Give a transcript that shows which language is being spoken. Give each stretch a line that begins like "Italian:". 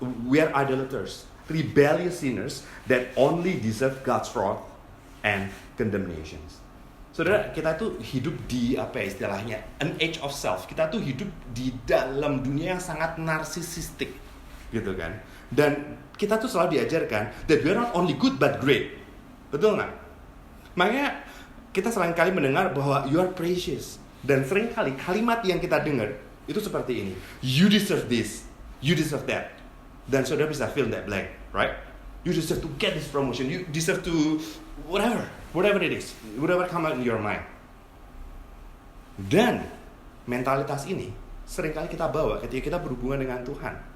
English: We are idolaters, rebellious sinners that only deserve God's wrath and condemnations.
Indonesian: Saudara, kita tuh hidup di istilahnya an age of self. Kita tuh hidup di dalam dunia yang sangat narsisistik, gitu kan? Dan kita tuh selalu diajarkan that we are not only good but great. Betul nggak? Makanya kita seringkali mendengar bahwa you are precious. Dan seringkali kalimat yang kita dengar itu seperti ini.
English: You deserve this. You deserve that. Dan saudara bisa fill that blank, right? You deserve to get this promotion. You deserve to whatever it is, whatever come out in your mind.
Indonesian: Dan mentalitas ini seringkali kita bawa ketika kita berhubungan dengan Tuhan.